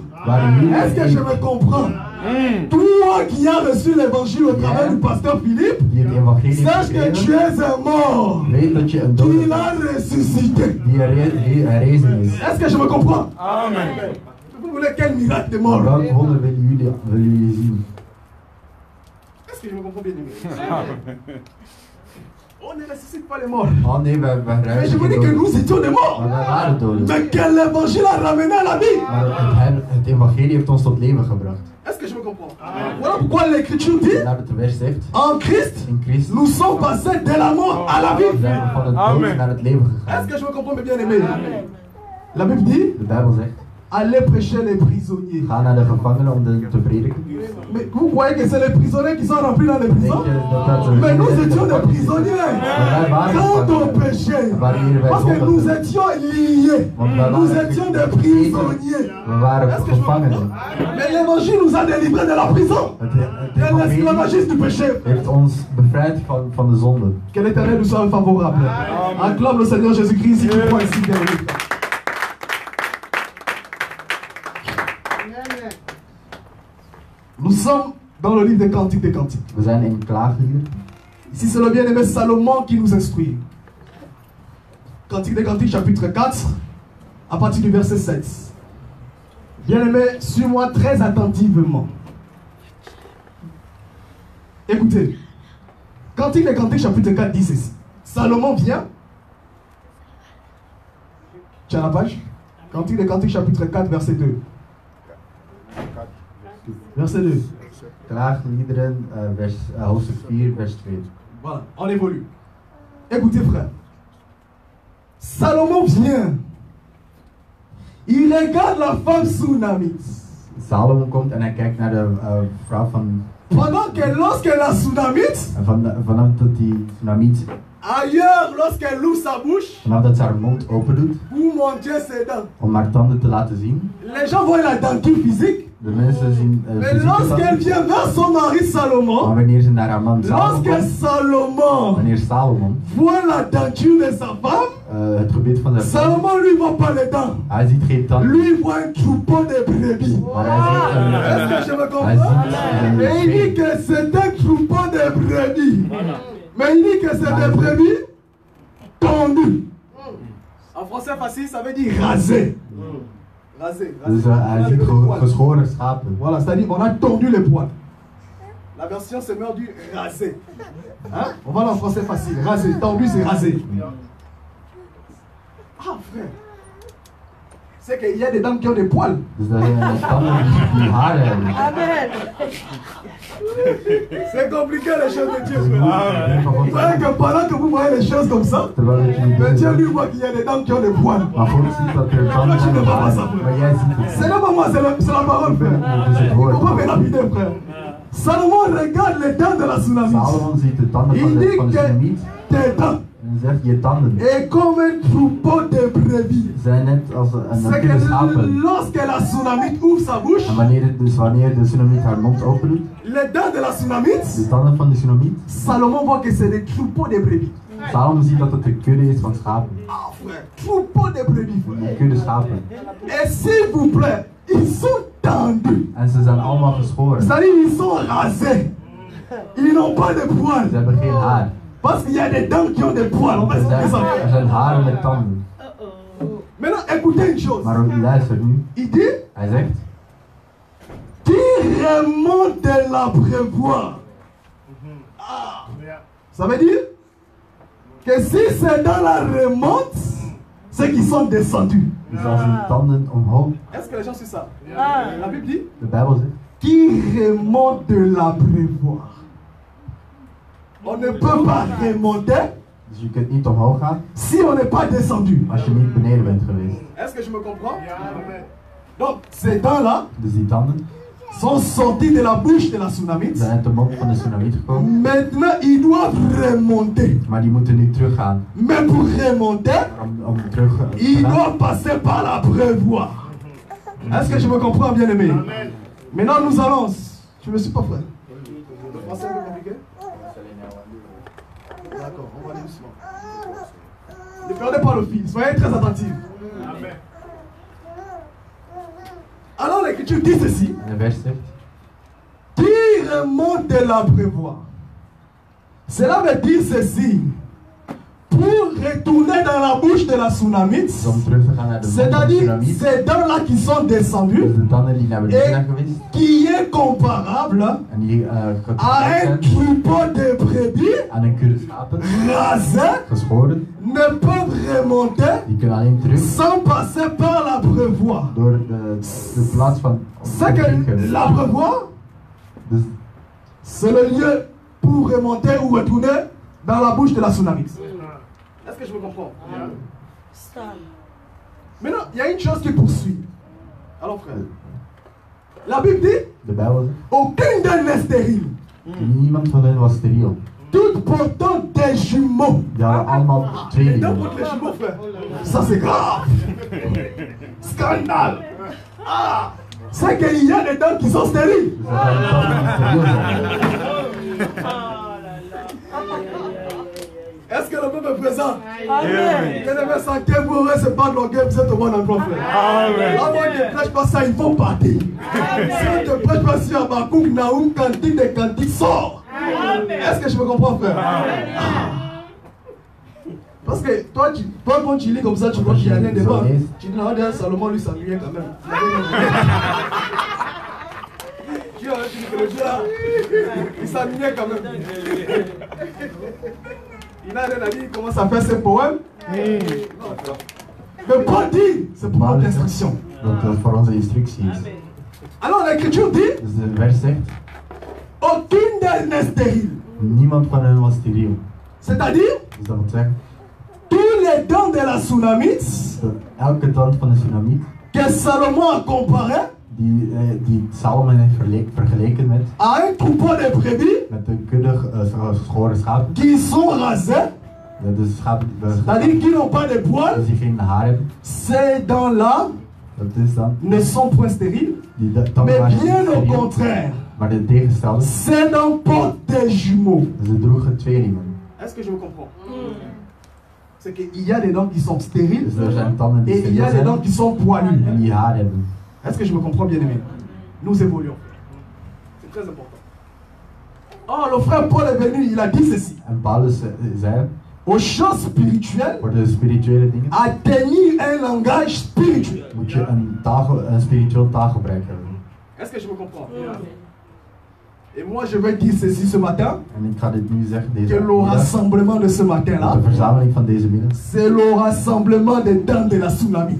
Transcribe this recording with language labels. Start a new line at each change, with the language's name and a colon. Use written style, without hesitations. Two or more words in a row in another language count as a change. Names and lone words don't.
French: Est-ce que je me comprends? Toi qui as reçu l'évangile au travers du pasteur Philippe, sache que tu es un mort. Il a ressuscité. Est-ce que je me comprends? Amen. Vous voulez quel miracle de mort?
Dutch: Welk wonder willen jullie zien?
French: Est-ce que je me comprends bien? On ne ressuscite pas les morts.
Dutch: Oh nee,
French: Mais je vous dis que nous étions des morts. Mais que l'évangile a ramené à la vie.
Dutch: Het evangelie heeft ons tot leven gebracht.
French: Est-ce que je me comprends? Voilà pourquoi l'écriture dit, en Christ, nous sommes passés de la mort à la vie. Est-ce que je me comprends bien, aimé? La Bible dit, allez prêcher les prisonniers.
Dutch: Ga naar de gevangenen om te prediken.
French: Mais vous voyez que c'est les prisonniers qui sont remplis dans les prisons? Mais nous étions des prisonniers. Quand on péchait, parce que nous étions liés. Nous étions des prisonniers. Est-ce que je me... Mais l'évangile nous a délivrés de la prison. De l'esclavagisme du péché.
Dutch: Heeft ons bevrijd van de zonde.
French: Que l'Éternel nous soit favorable. Acclame le Seigneur Jésus-Christ si tu crois ici derrière. Nous sommes dans le livre des Cantiques des Cantiques.
Dutch: We zijn in Klaagliederen.
French: Ici, c'est le bien-aimé Salomon qui nous instruit. Cantique des Cantiques, chapitre 4, à partir du verset 7. Bien-aimé, suis-moi très attentivement. Écoutez, Cantique des Cantiques, chapitre 4, dit ceci. Salomon vient. Tu as la page? Cantique des Cantiques, chapitre 4, verset 2. Verset 2.
Dutch: Klaagliederen, hoofdstuk 4, vers 2.
French: Voilà, on évolue. Écoutez, frère. Salomon vient. Il regarde la femme Sunamite.
Dutch: Salomon komt en hij kijkt naar de vrouw van...
French: Pendant que lorsque la Sunamite...
Dutch: Vanaf dat die Sunamite...
French: Ailleurs, lorsqu'elle ouvre sa bouche...
Dutch: Vanaf dat ze haar mond open doet...
French: Pour montrer ses dents.
Dutch: Om haar tanden te laten zien...
French: Les gens voient la denture physique.
Dutch: De mensen zien...
French: Mais lorsqu'elle vient vers son mari Salomon...
Dutch: Maar wanneer ze naar haar man Salomon komt... Wanneer Salomon...
French: voit la denture de sa femme...
Dutch: het gebied van zijn vrouw...
French: Salomon lui voit pas les dents.
Dutch: Hij ziet geen tanden.
French: Lui voit un troupeau de brebis. Est-ce que je me comprends? Et il dit que c'est un troupeau de brebis. Mais il dit que c'est des brebis tondues. En français facile, ça veut dire raser. Raser.
Dutch: Dus hij ziet geschoren schapen.
French: Voilà, c'est-à-dire on a tondu les poils. La version c'est meilleur du raser. Hein? On va dans le français facile. Raser. Tendu, c'est raser. Ah, frère. C'est qu'il y a des dames qui ont des poils.
Dutch: Dus dat zijn tanden die haren hebben.
French: Amen. C'est compliqué les choses de Dieu. Vous voyez que pendant que vous voyez les choses comme ça, le Dieu lui voit qu'il y a des dames qui ont des poils. Tu ne vois pas ça, frère. C'est pas moi, c'est la parole, frère. Il ne faut pas me lapider, frère. Salomon regarde les dents de la Sunamite. Il dit que tes dents, Et comme un troupeau de brebis. C'est que lorsque la tsunamite ouvre sa bouche, les dents de la tsunamite, Salomon voit que c'est des troupeaux de brebis.
Dutch: Salomon ziet dat het de kudde is van schapen.
French: Ah frère, troupeau de brebis.
Dutch: Een kudde schapen.
French: Et s'il vous plaît, ils sont tendus.
Dutch: En ze zijn allemaal geschoren.
French: C'est-à-dire ils sont rasés. Ils n'ont pas de poils.
Dutch: Ze hebben geen haar.
French: Parce qu'il y a des dents qui ont des poils. On va expliquer ça.
Dutch: Er zijn haren met tanden.
French: Maintenant, écoutez une chose.
Dutch: Maar luister nu.
French: Il dit,
Dutch: Hij zegt,
French: qui remonte l'abreuvoir. Ah. Ça veut dire que si c'est dans la remonte, c'est qu'ils sont descendus.
Dutch: dus als hun tanden omhoog.
French: Est-ce que les gens suivent ça? La Bible dit,
Dutch: De Bijbel zegt,
French: qui remonte de l'abreuvoir. On ne peut pas remonter
Dutch: dus je kunt niet omhoog gaan
French: si on n'est pas descendu.
Dutch: als je niet beneden bent geweest.
French: Est-ce que je me comprends? Donc, ces dents-là
Dutch: Dus die tanden
French: sont sortis de la bouche de la tsunamite.
Dutch: zijn uit de mond van de tsunami gekomen.
French: Maintenant, ils doivent remonter.
Dutch: Maar die moeten nu teruggaan.
French: Mais pour remonter,
Dutch: Om terug
French: ils
Dutch: te gaan.
French: doivent passer par l'abreuvoir. Est-ce que je me comprends, bien aimé? Maintenant, nous allons. Je ne me suis pas frère. Le français est un peu compliqué? D'accord, on va aller doucement. Ne perdez pas le fil, soyez très attentifs. Alors l'écriture dit ceci.
Dutch: En de vers zegt,
French: Qui remonte de l'abreuvoir. Cela veut dire ceci. Pour retourner dans la bouche de la tsunamite,
Dutch: om terug te gaan naar de mond van de
French: c'est-à-dire
Dutch: tsunami.
French: ces dents-là qui sont descendues,
Dutch: Dus de tanden die naar beneden
French: et
Dutch: zijn geweest.
French: qui est comparable
Dutch: En die
French: à
Dutch: getrouwd
French: un
Dutch: zijn
French: troupeau de brebis
Dutch: aan een kudde schapen.
French: rasés,
Dutch: Geschoren.
French: ne peuvent remonter
Dutch: Die kunnen alleen terug
French: sans passer par l'abreuvoir.
Dutch: door de plaats van
French: C'est que l'abreuvoir,
Dutch: Dus
French: c'est le lieu pour remonter ou retourner dans la bouche de la tsunamite. Est-ce que je me comprends? Maintenant, il y a une chose qui poursuit. Alors frère, la Bible dit,
Dutch: de Bijbel zegt,
French: aucune d'elles n'est stérile.
Dutch: niemand van hen was steriel.
French: Toutes portant des jumeaux.
Dutch: Die hadden allemaal
French: Les
Dutch: tweelingen.
French: dents contre les jumeaux, frère. Ça c'est grave. Scandale. Ah, c'est qu'il y a des dents qui sont stériles.
Dutch: Dus er zijn tanden die steriel zijn.
French: Est-ce que le peuple est présent? Amen. Que santé vous c'est pas de l'orgueil, vous êtes au bon endroit, frère. Amen. Avant que ne prêche pas ça, il faut partir. Si on ne te prêche pas sur Habakkuk, Naoum, cantique des cantiques, sort. Est-ce que je me comprends, frère? Parce que toi, quand tu lis comme ça, tu vois qu'il n'y a rien devant. Tu dis, non, derrière Salomon, lui, s'ennuyait quand même. Tu dis que le Dieu là, il s'ennuyait quand même. Il n'a rien à dire, il commence à faire ses poèmes. Mais Paul dit, c'est pour notre instruction.
Dutch: Dat is voor onze instructies.
French: Alors l'écriture dit,
Dutch: Dus de vers zegt,
French: aucune d'elles n'est stérile.
Dutch: niemand van hen was steriel.
French: C'est-à-dire,
Dutch: Dus dat wil zeggen,
French: tous les dents de la tsunamite
Dutch: dat elke tand van de tsunami
French: que Salomon a comparé
Dutch: die Salomon heeft vergeleken met
French: à un troupeau de brebis
Dutch: de kudde geschoren schapen.
French: qui sont rasés,
Dutch: De schapen
French: c'est-à-dire qui n'ont pas de poils,
Dutch: dus die geen haar hebben.
French: ces dents-là
Dutch: Dat is dan
French: ne sont point stériles,
Dutch: die tanden
French: mais
Dutch: waren
French: bien
Dutch: niet
French: au
Dutch: steriel.
French: contraire,
Dutch: Maar de tegenstelde,
French: ces dents portent des jumeaux.
Dutch: ze droegen tweelingen.
French: Est-ce que je me comprends? C'est qu'il y a des dents qui sont stériles
Dutch: Dus er zijn tanden die
French: et il y
Dutch: steriel
French: a des dents
Dutch: zijn
French: qui sont poilues.
Dutch: en die haar hebben.
French: Est-ce que je me comprends, bien aimé? Nous évoluons. C'est très important. Oh, le frère Paul est venu, il a dit ceci.
Dutch: En Paulus zei,
French: Aux choses spirituelles,
Dutch: voor de spirituele dingen
French: atteignir un langage spirituel.
Dutch: moet je een spiritueel taalgebruik hebben.
French: Est-ce que je me comprends? Et moi, je vais dire ceci ce matin,
Dutch: En ik ga dit nu zeggen,
French: que
Dutch: deze
French: le
Dutch: middag,
French: rassemblement de ce matin-là,
Dutch: de verzameling van deze middag,
French: c'est le rassemblement des dents de la tsunamite.